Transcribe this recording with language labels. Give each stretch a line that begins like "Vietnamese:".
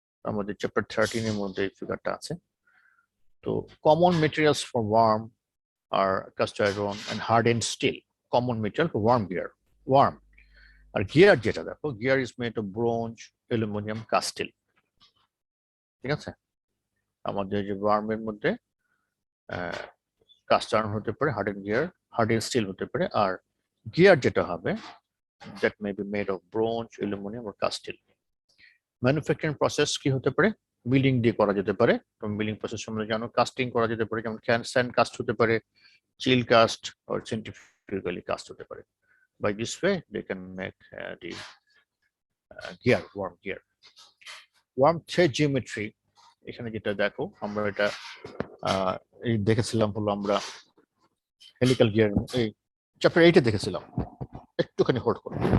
Bangla: আমাদের চ্যাপ্টার 13 এর মধ্যে এই ফিগারটা আছে। তো
English: Common materials for worm are cast iron and hardened steel. Common material for worm gear, worm.
Bangla: আর gear যেটা দেখো,
English: Gear is made of bronze, aluminium, cast steel.
Bangla: ঠিক আছে। আমাদের যে ওয়ার্মের মধ্যে কাস্ট আয়রন হতে পারে, হার্ডেন গিয়ার, হার্ডেন স্টিল হতে পারে। আর গিয়ার যেটা হবে,
English: that may be made of bronze, aluminum or cast steel.
Bangla: Manufacturing process কি হতে পারে? মিলিং দিয়ে করা যেতে পারে। মিলিং প্রসেস সম্বন্ধে জানো, কাস্টিং করা যেতে পারে, যেমন স্যান্ড কাস্ট হতে পারে, চিল কাস্ট
English: or centrifugally
Bangla: কাস্ট হতে পারে।
English: By this way they can make the gear, worm gear.
Bangla: Worm thread geometry, এখানে যেটা দেখো, আমরা এটা এই দেখেছিলাম হলো আমরা হেলিক্যাল গিয়ার এই চ্যাপ্টার 8 এ দেখেছিলাম। একটুখানি হোল্ড করো।